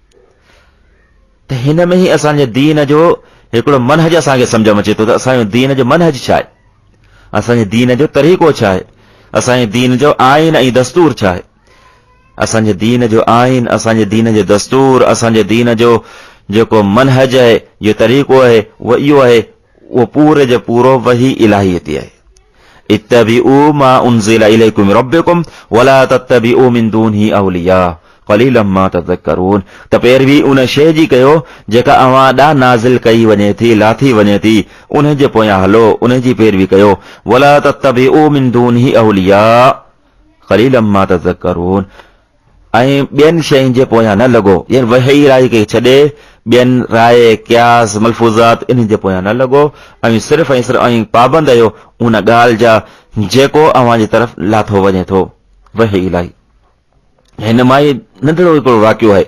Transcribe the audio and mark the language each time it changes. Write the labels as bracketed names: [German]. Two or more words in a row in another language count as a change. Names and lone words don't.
[Sindhi] त हिन में ई असांजे दीन जो हिकिड़ो मनहज असांखे सम्झ में अचे थो त असांजो दीन जो मनहज छा आहे, असांजे दीन जो तरीक़ो छा आहे, असांजे दीन जो आइन ऐं दस्तूर छा आहे। असांजे दीन जो आइन, असांजे दीन जो दस्तूर, असांजे दीन जो जेको मनहज आहे, जो तरीक़ो आहे, उहो इहो आहे, उहो पूरे जो पूरो वही इलाहियती आहे। [Arabic] اتبعوا ما أنزل إليكم من ربكم ولا تتبعوا من دونه أولياء. قليلا ما تذكرون. [Sindhi] त पैरवी उन शइ जी कयो जेका अवां ॾांहुं नाज़िल कई वञे थी, लाथी वञे थी, उन जे पोयां हलो, उन जी पैरवी कयो। [Arabic] ولا تتبعوا من دونه أولياء قليلا ما تذكرون. [Sindhi] ऐं ॿियनि शयुनि जे पोयां न लॻो, यानी वही राय खे छॾे ॿियनि राय क्यास मलफूज़ात इन जे पोयां न लॻो ऐं सिर्फ़ ऐं सिर्फ़ ऐं पाबंद आहियो उन ॻाल्हि जा जेको अवां जी तरफ़ लाथो वञे थो। वही इलाही हिन मां ई नंढड़ो हिकिड़ो वाक़ियो आहे।